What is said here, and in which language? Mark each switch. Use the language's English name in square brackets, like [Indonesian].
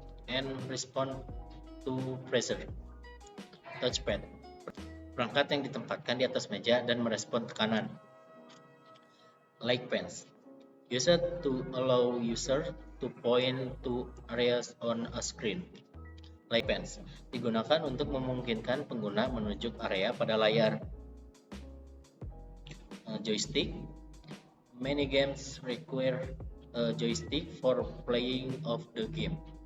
[English] and respond to pressure. [Indonesian] Touchpad, perangkat yang ditempatkan di atas meja dan merespon tekanan. [English] Like pens, used to allow user to point to areas on a screen. Like pens, [Indonesian] digunakan untuk memungkinkan pengguna menunjuk area pada layar. [English] Joystick, many games require a joystick for playing of the game.